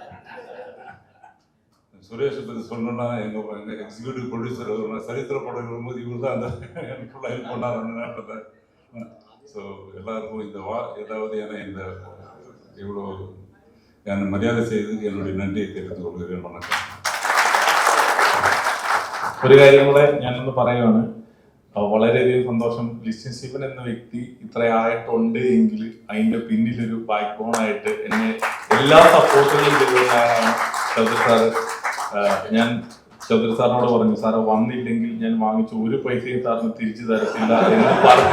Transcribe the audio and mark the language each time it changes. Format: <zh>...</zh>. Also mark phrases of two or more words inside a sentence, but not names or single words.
<ta>சுரேஷை பற்றி சொல்லணும்னா எங்கள்</ta> <en>executive producer</en> <ta>சரித்திர படம் வரும்போது இவர் தான் அந்த எனக்கு ஃபுல்லாக ஹெல்ப் பண்ணார் அந்த நேரத்தில். ஸோ எல்லாருக்கும் ஏதாவது இந்த இவ்வளோ என்னை மரியாதை செய்து என்னுடைய நன்றியை தெரிவித்துக் கொள்கிறேன். வணக்கம்.</ta> <ml>ഒരു കാര്യം കൂടെ ഞാനൊന്ന് പറയുകയാണ്. വളരെയധികം സന്തോഷം. ലിസ്റ്റിൻ സ്റ്റീഫൻ എന്ന വ്യക്തി ഇത്രയായിട്ടുണ്ട് എങ്കിൽ അതിൻ്റെ പിന്നിലൊരു ബാക്ക് ബോണായിട്ട് എന്നെ എല്ലാ സപ്പോർട്ടുകളും ചെയ്യുന്നതാണ് ചൗധരി സാറ്. ഞാൻ ചൗധരി സാറിനോട് പറഞ്ഞു, സാറ് വന്നില്ലെങ്കിൽ ഞാൻ വാങ്ങിച്ച ഒരു പൈസയും സാറിന് തിരിച്ചു തരത്തില്ല എന്ന് പറഞ്ഞു.</ml>